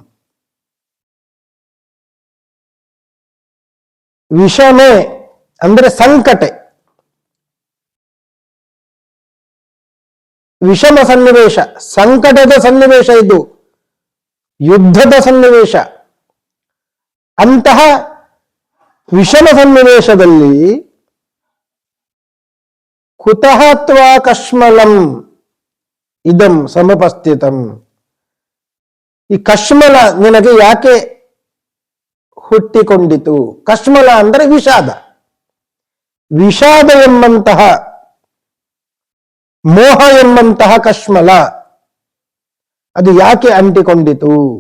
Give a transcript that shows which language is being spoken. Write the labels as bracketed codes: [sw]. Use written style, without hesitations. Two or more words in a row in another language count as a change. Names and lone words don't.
[kn] ವಿಷಮೇ ಅಂದ್ರೆ ಸಂಕಟೆ, ವಿಷಮ ಸನ್ನಿವೇಶ, ಸಂಕಟದ ಸನ್ನಿವೇಶ, ಇದು ಯುದ್ಧದ ಸನ್ನಿವೇಶ. ಅಂತಹ ವಿಷಮ ಸನ್ನಿವೇಶದಲ್ಲಿ [sa] ಕುತಃ ತ್ವಾ ಕಶ್ಮಲಂ ಇದಂ ಸಮುಪಸ್ಥಿತಂ, [kn] ಈ ಕಶ್ಮಲ ನಿನಗೆ ಯಾಕೆ ಹುಟ್ಟಿಕೊಂಡಿತು? ಕಶ್ಮಲ ಅಂದರೆ ವಿಷಾದ. ವಿಷಾದ ಎಂಬಂತಹ, ಮೋಹ ಎಂಬಂತಹ ಕಶ್ಮಲ ಅದು ಯಾಕೆ ಅಂಟಿಕೊಂಡಿತು?